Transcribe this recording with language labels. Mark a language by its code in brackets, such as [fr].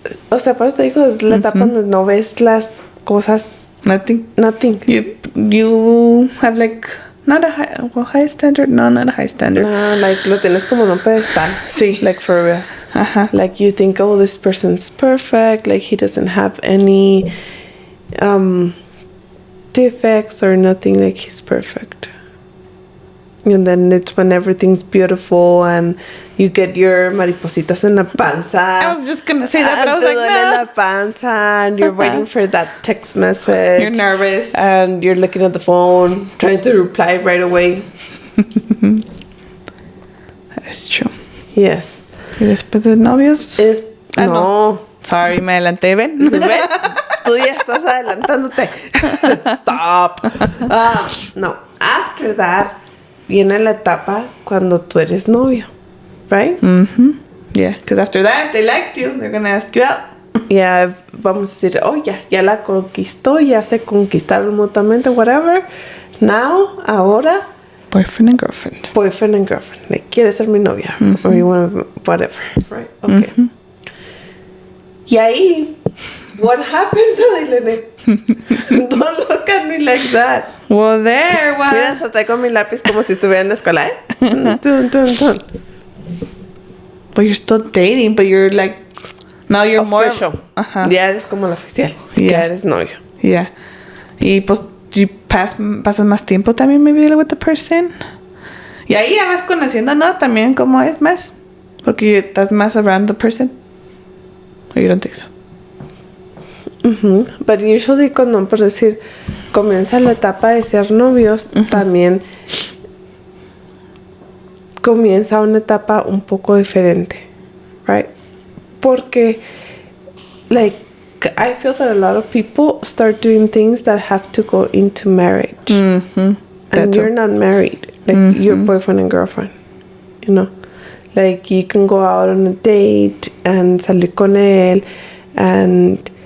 [es] O sea, por eso te digo, es la etapa donde no ves las cosas. [en] Nothing. You have, like, not a high standard? No, not a high standard. [es] no, like, lo tienes como en un pedestal. Sí. [en] Like, for real. Like, you think, oh, this person's perfect. Like, he doesn't have any defects or nothing. Like, he's perfect. And then it's when everything's beautiful and you get your maripositas en la panza. I was just gonna say that, but I was like, [es] en no. [en] la panza and you're waiting for that text message. You're nervous. And you're looking at the phone, trying to reply right away. That is true. Yes. [es] Y después de novios... No. Sorry, me adelanté, ¿ven? ¿Ves? Tú ya estás adelantándote. Stop. No. After that, viene la etapa cuando tú eres novio. [en] Right? Yeah, because after that, if they liked you, they're gonna ask you out. [es] Ya vamos a decir, oh, ya la conquistó, ya se conquistaron mutuamente, whatever. Now, ahora... [en] Boyfriend and girlfriend. Boyfriend and girlfriend. [es] Like, ¿quieres ser mi novia? [en] Or you want to... Whatever. Right? Okay. Y ahí... What happens, Adilene? Don't look at me like that. Well, there, what? [es] Mira, hasta traigo mi lápiz como si estuviera en la escuela, ¿eh? Tun. [en] But you're still dating, but you're like... Now you're Official. More... [es] Ya eres como la oficial. [en] Yeah. [es] Ya eres novio. [en] Yeah. [es] Y pues, you pasas más tiempo también, maybe, with the person. Y ahí ya vas conociendo, ¿no? También cómo es más. Porque estás más around the person. [en] Or you don't think so? [es] But usually cuando, por decir, comienza la etapa de ser novios, también comienza una etapa un poco diferente, right? [en] Porque, like, I feel that a lot of people start doing things that have to go into marriage. And you're not married. Like, you're boyfriend and girlfriend, you know? Like, you can go out on a date and salir con él and...